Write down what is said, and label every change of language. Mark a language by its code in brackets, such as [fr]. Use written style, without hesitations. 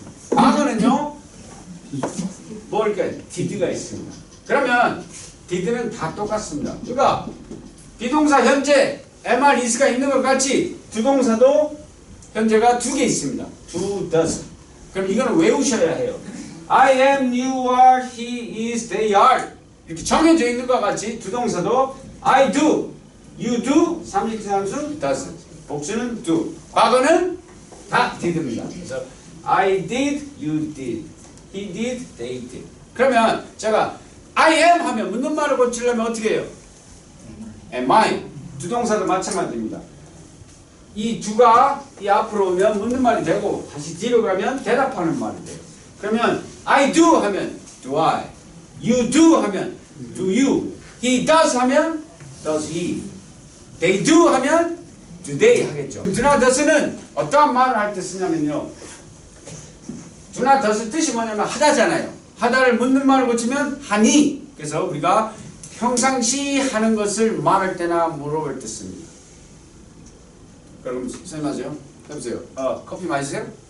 [ko] 과거는요, 뭘까요? did가 있습니다. 그러면 did는 다 똑같습니다. 그러니까 비동사 현재 MR is가 있는 것 같이 주동사도 현재가 두 개 있습니다. [en] do, does. [ko] 그럼 이거는 외우셔야 해요. [en] I am, you are, he is, they are. [ko] 이렇게 정해져 있는 것 같이 주동사도 [en] I do, you do, [ko] 3식 단수 does. 복수는 do. 과거는 다 did입니다. 그래서 [en] I did, you did, he did, they did. [ko] 그러면 제가 I am 하면 묻는 말을 고치려면 어떻게 해요? [en] am I. [ko] 주동사도 마찬가지입니다. 이 do가 이 앞으로 오면 묻는 말이 되고 다시 뒤로 가면 대답하는 말이 돼요. 그러면 I do 하면 do I, you do 하면 do you, he does 하면 does he, they do 하면 do they 하겠죠. do나 does는 어떠한 말을 할 때 쓰냐면요, do나 does 뜻이 뭐냐면 하다잖아요. 하다를 묻는 말을 고치면 하니. 그래서 우리가 평상시 하는 것을 말할 때나 물어볼 때 씁니다. 그럼 선생님 하세요. 해보세요. 커피 마시세요?